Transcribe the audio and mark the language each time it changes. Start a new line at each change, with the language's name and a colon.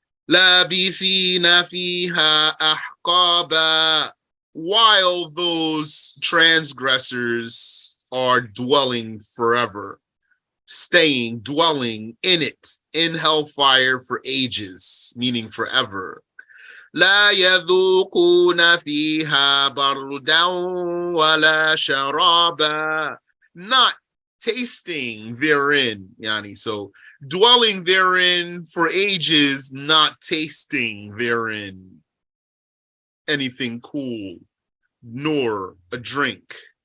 Arabic: لَابِثِينَ فِيهَا أَحْقَابًا.
English: While those transgressors are dwelling forever, dwelling in it, in hellfire for ages, meaning forever.
Arabic: لا يذوقون فيها بردا ولا شرابا.
English: Not tasting therein, yani. So dwelling therein for ages, not tasting therein anything cool, nor a drink.